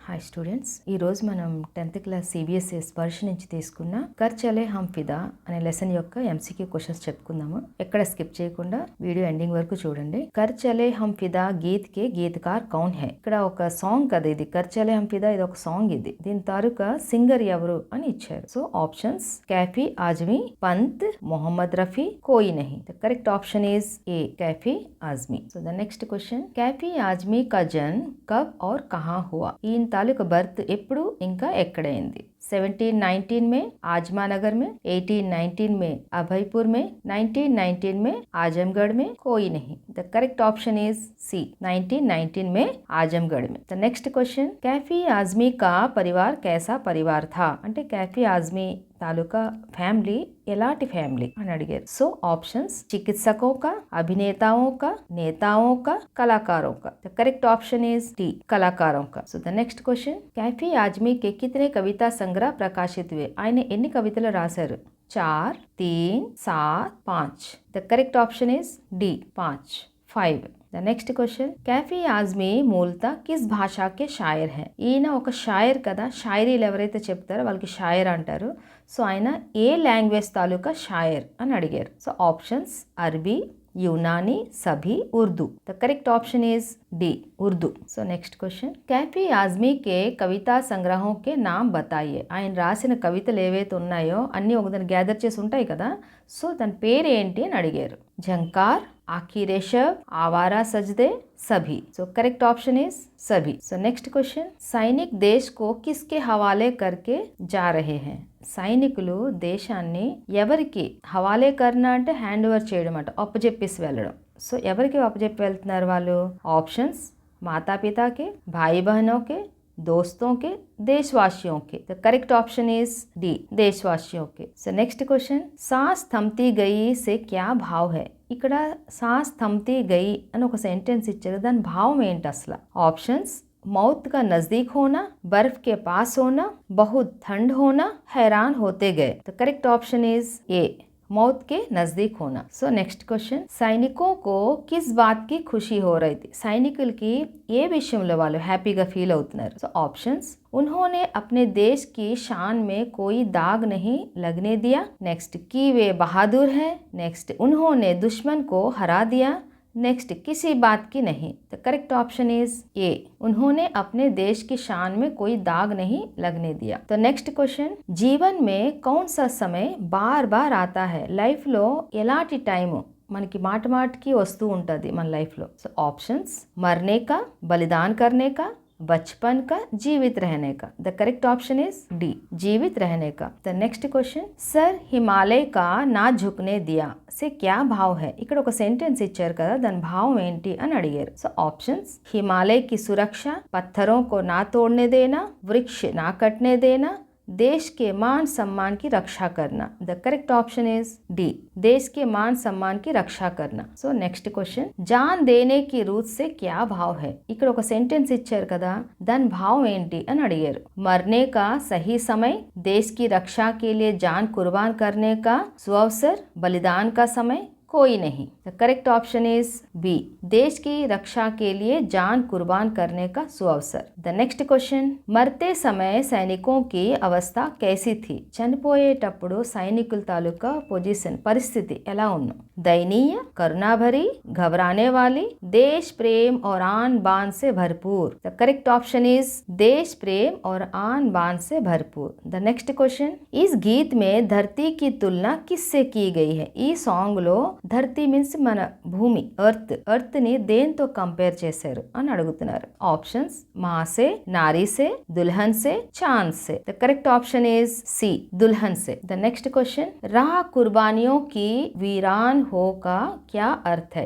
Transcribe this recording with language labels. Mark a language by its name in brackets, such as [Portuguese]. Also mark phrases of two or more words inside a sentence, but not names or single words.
[Telugu] హాయ్ స్టూడెంట్స్, ఈరోజు మనం 10th క్లాస్ సిబిఎస్ఈ స్పర్శ నుంచి తీసుకున్న కర్ చలే హమ్ ఫిదా అనే లెసన్ యొక్క [English] MCQ questions [Telugu] చెప్పుకుందాము. ఎక్కడ స్కిప్ చేయకుండా [English] video ending [Telugu] వరకు చూడండి. [Hindi] कर चले हम फ़िदा गीत के गीतकार कौन है. [Telugu] ఇక్కడ ఒక సాంగ్ కదా ఇది. కర్ చలే హమ్ ఫిదా ఇది ఒక సాంగ్. దీని తాలూకా సింగర్ ఎవరు అని ఇచ్చారు. [English] so options [Hindi] कैफी आजमी, पंत, मोहम्मद रफी, कोई नहीं. [English] The correct option is A, [Hindi] कैफी आजमी. [English] So the next question, [Hindi] कैफी आजमी का जन्म कब और कहाँ हुआ? [Telugu] ఈయన తాలూకా బర్త్ ఎప్పుడు ఇంకా ఎక్కడైంది? [Hindi] 1719 में आजमा नगर में, 1819 में अभयपुर में, 1919 में आजमगढ़ में, कोई नहीं. [English] The correct option is C, [Hindi] 1919 में आजमगढ़ में. [English] The next question, [Hindi] कैफी आजमी का परिवार कैसा परिवार था? [Telugu] అంటే कैफी आजमी తాలూకా ఫ్యామిలీ ఎలాంటి ఫ్యామిలీ అని అడిగారు. [English] so options [Hindi] चिकित्सकों का, अभिनेताओं का, नेताओं का, कलाकारों का. [English] The correct option is D, [Hindi] कलाकारों का. [English] So the next question, [Hindi] कैफी आजमी के कितने कविता संग्रह प्रकाशित हुए? [Telugu] ఆయన ఎన్ని కవితలు రాశారు? 4, 3, 7, 5. [English] The correct option is D, 5. the next question, [Hindi] कैफी आजमी मूलत किस भाषा के शायर है? [Telugu] ఈయన ఒక షాయర్ కదా. షాయరీలు ఎవరైతే చెప్తారో వాళ్ళకి షాయర్ అంటారు. సో ఆయన ఏ లాంగ్వేజ్ తాలూకా షాయర్ అని అడిగారు. [English] so options అరబీ, [Hindi] यूनानी, सभी, उर्दू. [English] the correct option is D, [Hindi] उर्दू. [English] so next question, [Hindi] कैफी आजमी के कविता संग्रहों के नाम बताइए. [Telugu] ఆయన రాసిన కవితలు ఏవైతే ఉన్నాయో అన్నీ ఒకదాన్ని గ్యాదర్ చేసి ఉంటాయి కదా. సో దాని పేరు ఏంటి అని అడిగారు. [Hindi] झंकार, आखी रेशव, आवारा सजदे, सभी. [English] so correct option is [Hindi] सभी. [English] so next question, [Hindi] सैनिक देश को किसके हवाले करके जा रहे हैं? [Telugu] సైనికులు దేశాన్ని ఎవరికి [Hindi] हवाले करना [Telugu] అంటే [English] hand over [Telugu] చేయడం అంట, అప్పచెప్పేసి వెళ్ళడం. సో ఎవరికి అప్పచెప్పి వెళ్తున్నారు వాళ్ళు? [Hindi] ఆప్షన్స్ माता पिता के, भाई बहनों के, दोस्तों के, देशवासियों के. [English] the correct option is D, [Hindi] देशवासियों के. [English] so next question, [Hindi] सांस थमती गई से क्या भाव है? [Telugu] ఇక్కడ सांस थमती गई అని ఒక సెంటెన్స్ ఇచ్చారు. దాని భావం ఏంటి అసలు? [Hindi] ఆప్షన్స్ मौत का नजदीक होना, बर्फ के पास होना, बहुत ठंड होना, हैरान होते गए. तो [English] correct option is A, [Hindi] मौत के नजदीक होना. [English] so next question, [Hindi] सैनिकों को किस बात की खुशी हो रही थी? [Telugu] సైనికులకి ఏ విషయంలో వాళ్ళు హ్యాపీగా ఫీల్ అవుతున్నారు? [English] so options [Hindi] उन्होंने अपने देश की शान में कोई दाग नहीं लगने दिया. नेक्स्ट कि वे बहादुर हैं. नेक्स्ट उन्होंने दुश्मन को हरा दिया. नेक्स्ट किसी बात की नहीं. [English] the correct option is A, [Hindi] उन्होंने अपने देश की शान में कोई दाग नहीं लगने दिया. तो [English] next question, [Hindi] जीवन में कौन सा समय बार बार आता है? [Telugu] లైఫ్ లో ఎలాంటి టైం మనకి మాట మాటికి వస్తూ ఉంటుంది మన లైఫ్ లో. [English] so options [Hindi] मरने का, बलिदान करने का, बचपन का, जीवित रहने का. [English] the correct option is D, [Hindi] जीवित रहने का. [English] the next question, [Hindi] सर हिमालय का ना झुकने दिया से क्या भाव है? [Telugu] ఇక్కడ ఒక సెంటెన్స్ ఇచ్చారు కదా, దాని భావం ఏంటి అని అడిగారు. [English] so options [Hindi] हिमालय की सुरक्षा, पत्थरों को ना तोड़ने देना, वृक्ष ना कटने देना, देश के मान सम्मान की रक्षा करना. [English] the correct option is D, [Hindi] देश के मान सम्मान की रक्षा करना. [English] so next question, [Hindi] जान देने की रूट से क्या भाव है? [Telugu] ఇక్కడ ఒక సెంటెన్స్ ఇచ్చారు కదా, దాని భావం ఏంటి అని అడిగారు. [Hindi] मरने का सही समय, देश की रक्षा के लिए जान कुर्बान करने का सुअवसर, बलिदान का समय, कोई नहीं. [English] the correct option is B, [Hindi] देश की रक्षा के लिए जान कुर्बान करने का सुअवसर. [English] the next question, [Hindi] मरते समय सैनिकों की अवस्था कैसी थी? [Telugu] చనిపోయేటప్పుడు సైనికుల తాలూకా పొజిషన్ పరిస్థితి ఎలా ఉన్నా? [Hindi] दयनीय, करुणाभरी, घबराने वाली, देश प्रेम और आन बान से भरपूर. [English] the correct option is [Hindi] देश प्रेम और आन बान से भरपूर. [English] the next question, [Hindi] इस गीत में धरती की तुलना किससे की गई है? [Telugu] ఈ సాంగ్ లో ధరతి మీన్స్ మన భూమి, ఎర్త్ ని దేంతో కంపేర్ చేశారు అని అడుగుతున్నారు. [Hindi] ఆప్షన్స్ माँ से, नारी से, दुल्हन से, चांद से. [English] the correct option is C, [Hindi] दुल्हन से. [English] the next question, [Hindi] राह कुर्बानियों की वीरान हो का क्या अर्थ है?